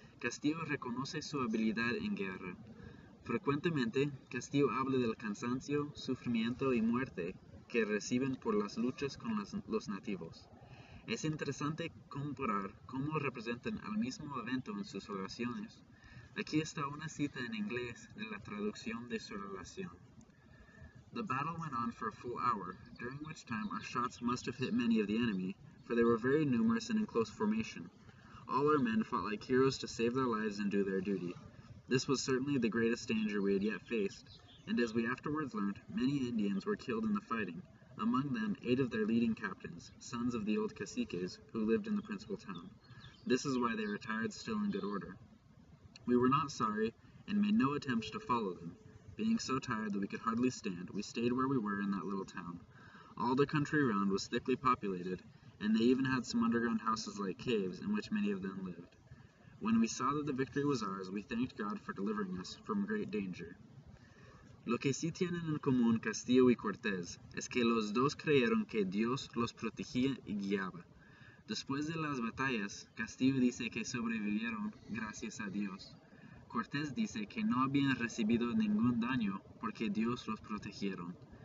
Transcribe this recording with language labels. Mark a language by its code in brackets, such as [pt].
[es] Castillo reconoce su habilidad en guerra. Frecuentemente, Castillo habla del cansancio, sufrimiento y muerte que reciben por las luchas con los nativos. Es interesante comparar cómo representan al mismo evento en sus oraciones. Aquí está una cita en inglés de la traducción de su relación. [en] The battle went on for a full hour, during which time our shots must have hit many of the enemy, for they were very numerous and in close formation. All our men fought like heroes to save their lives and do their duty. This was certainly the greatest danger we had yet faced, and as we afterwards learned, many Indians were killed in the fighting, among them 8 of their leading captains, sons of the old caciques, who lived in the principal town. This is why they retired still in good order. We were not sorry, and made no attempt to follow them. Being so tired that we could hardly stand, we stayed where we were in that little town. All the country around was thickly populated, and they even had some underground houses like caves, in which many of them lived. When we saw that the victory was ours, we thanked God for delivering us from great danger. [es] Lo que sí tienen en común Castillo y Cortés es que los dos creyeron que Dios los protegía y guiaba. Después de las batallas, Castillo dice que sobrevivieron gracias a Dios. Cortés dice que no habían recibido ningún daño porque Dios los protegieron.